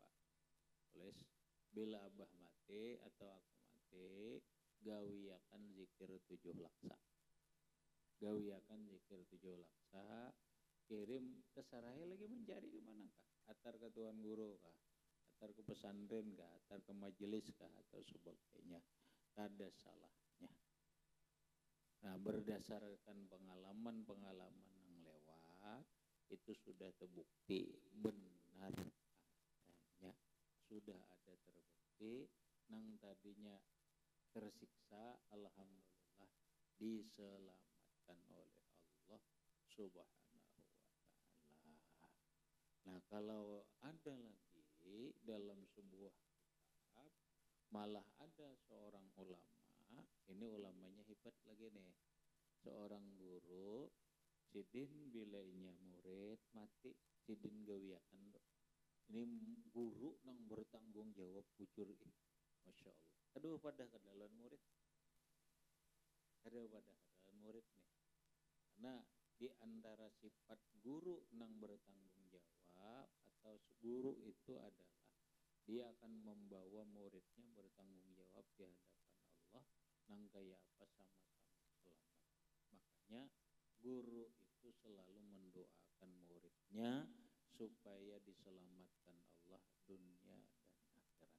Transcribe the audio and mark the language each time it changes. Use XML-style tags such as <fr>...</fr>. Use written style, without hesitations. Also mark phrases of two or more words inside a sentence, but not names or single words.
<bjn>Tulis bila abah mati atau aku mati gawiakan zikir 7 laksa. Gawiakan zikir 7 laksa. Kirim ke saraya lagi mencari di mana kah? Atar ke tuan guru kah? Atar ke pesantren kah? Atar ke majelis kah? Atau sebagainya. Ada salahnya.</bjn> <id>Nah berdasarkan pengalaman-pengalaman yang lewat itu sudah terbukti benar adanya. Sudah ada terbukti nang tadinya tersiksa alhamdulillah diselamatkan oleh Allah</id> <ar>Subhanahu wa taala.</ar> <id>Nah, kalau ada lagi dalam sebuah kitab malah ada seorang ulama, ini ulamanya hebat lagi nih.</id> <bjn>Seorang guru sidin bilainya murid mati sidin gawiakan. Ini guru nang bertanggung jawab bujur</bjn> <ar>Masya Allah.</ar> <bjn>Aduh pada kedalan murid. Nih.</bjn> <id>Karena di antara sifat guru nang bertanggung jawab atau guru itu adalah dia akan membawa muridnya bertanggung jawab di hadapan Allah nang kaya apa sama-sama selamat. Makanya guru itu selalu mendoakan muridnya supaya diselamatkan Allah dunia dan akhirat.</id>